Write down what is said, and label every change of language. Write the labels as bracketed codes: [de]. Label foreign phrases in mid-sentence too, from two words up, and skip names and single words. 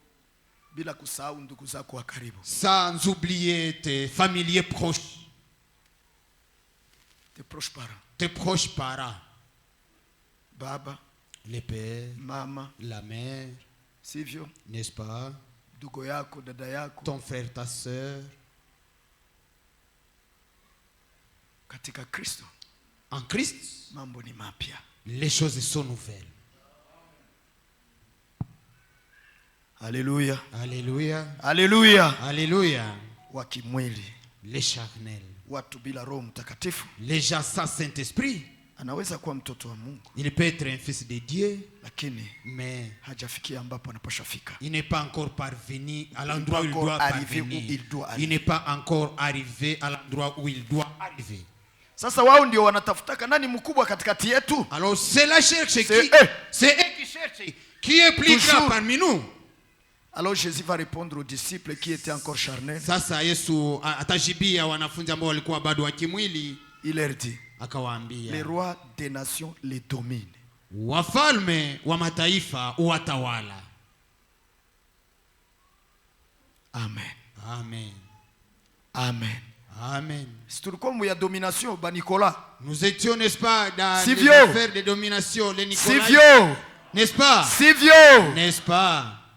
[fr] Sans oublier tes familiers proches. tes proches parents, [sw] baba, [fr] le père, [sw] mama, [fr] la mère, [sw] sivyo, [fr] n'est-ce pas, [sw] ndugu yako, dada yako, [fr] ton frère, ta sœur. [sw] Katika Kristo, [fr] en Christ, [sw] mambo ni mapya. [fr] Les choses sont nouvelles. Alléluia. Alléluia. Alléluia. Alléluia. [sw] Wakimwili, [fr] les charnels, [sw] watu bila Roho Mtakatifu, [fr] les gens sans Saint-Esprit, [sw] anaweza kuwa mtoto wa Mungu, [fr] il peut être un fils de Dieu, [sw] lakini [fr] mais [sw] hajafikia ambapo anapaswa fika. [fr] Il n'est pas encore parvenu à l'endroit où il doit parvenir. Il n'est pas encore arrivé à l'endroit où il doit arriver. [sw] Sasa wao ndio wanatafutaka nani mkubwa katikati yetu. [fr] Alors c'est la cherche qui c'est eux qui cherchent qui est plus grand parmi nous. Alors Jésus va répondre aux disciples qui étaient encore charnels. [sw] Sasa Yesu atajibia wanafunzi ambao walikuwa bado wa kimwili. [fr] Il leur dit, [sw] akawaambia, [fr] les rois des nations les dominent. [sw] Wafalme wa mataifa watawala. [fr] Amen. Amen. Amen. Amen. C'est tout comme il y a domination, bah Nicolas. Nous étions, n'est-ce pas, dans les affaires de domination, les Nicolas. N'est-ce pas? [sw] Sivyo. [fr] N'est-ce pas?